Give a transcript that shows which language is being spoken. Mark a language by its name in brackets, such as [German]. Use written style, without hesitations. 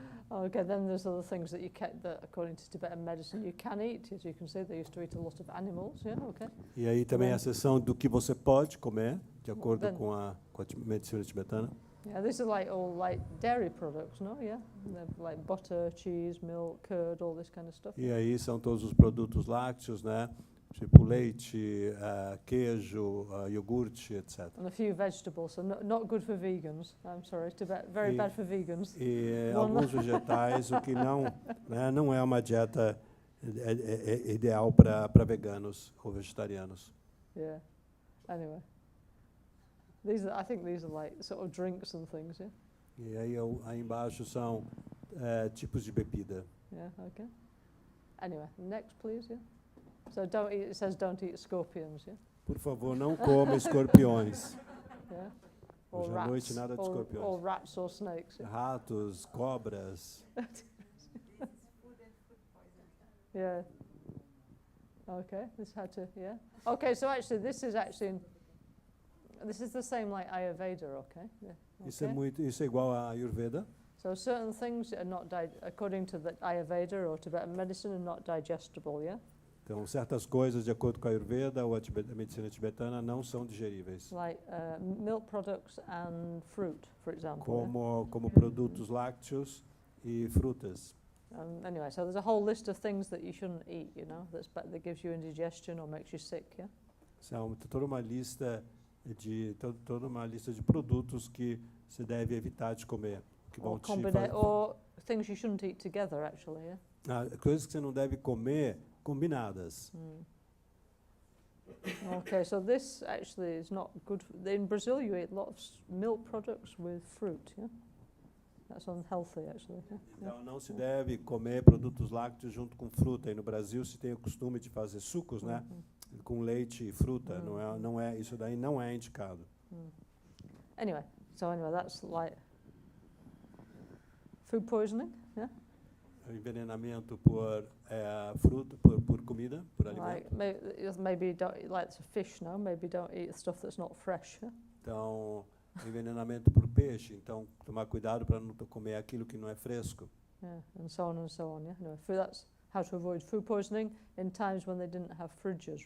[English] Okay, then there's other things that that according to Tibetan medicine you can eat. As you can see, they used to eat a lot of animals, yeah, okay. [Portuguese] E aí também a seção do que você pode comer, de acordo com a medicina tibetana. [English] Yeah, these are like all like dairy products, no? Yeah, like butter, cheese, milk, curd, all this kind of stuff. [Portuguese] E aí são todos os produtos lácteos, né? Tipo leite, queijo, iogurte, etc. [English] And a few vegetables, so not good for vegans. I'm sorry, very bad for vegans. [Portuguese] E alguns vegetais, o que não é uma dieta ideal para veganos ou vegetarianos. [English] Yeah. Anyway, I think these are like sort of drinks and things, yeah. [Portuguese] E aí embaixo são tipos de bebida. [English] Yeah. Okay. Anyway, next, please. Yeah. So it says don't eat scorpions, yeah? [Portuguese] Por favor, não coma escorpiões. [English] Yeah. [Portuguese] Hoje à noite nada de escorpiões. [English] Or rats or snakes. Yeah. [Portuguese] Ratos, cobras. [English] Yeah. Okay, yeah. Okay, so actually this is the same like Ayurveda, okay? Yeah. Okay. [Portuguese] Isso é igual a Ayurveda. [English] So certain things are not, according to the Ayurveda or Tibetan medicine, are not digestible, yeah? [Portuguese] Então, certas coisas, de acordo com a Ayurveda ou a medicina tibetana, não são digeríveis. [English] Like milk products and fruit, for example. [Portuguese] Como produtos lácteos e frutas. [English] Anyway, so there's a whole list of things that you shouldn't eat, you know, that gives you indigestion or makes you sick, yeah? [Portuguese] São toda uma lista de produtos que se deve evitar de comer, que vão te [English] or things you shouldn't eat together, actually, yeah? [Portuguese] Coisas que você não deve comer combinadas. [English] Okay, so this actually is not good. In Brazil, you eat a lot of milk products with fruit, yeah? That's unhealthy, actually. Yeah. [Portuguese] Então, não se deve comer produtos lácteos junto com fruta. E no Brasil se tem o costume de fazer sucos, né, com leite e fruta. Isso daí não é indicado. [English] Anyway, that's like food poisoning, yeah? [Portuguese] Envenenamento por fruta, por comida, por alimento. [English] Like maybe don't eat like fish, no? Maybe don't eat stuff that's not fresh. Yeah? [Portuguese] Então, envenenamento por peixe. Então, tomar cuidado para não comer aquilo que não é fresco. [English] Yeah, and so on and so on. Yeah, anyway, that's how to avoid food poisoning in times when they didn't have fridges.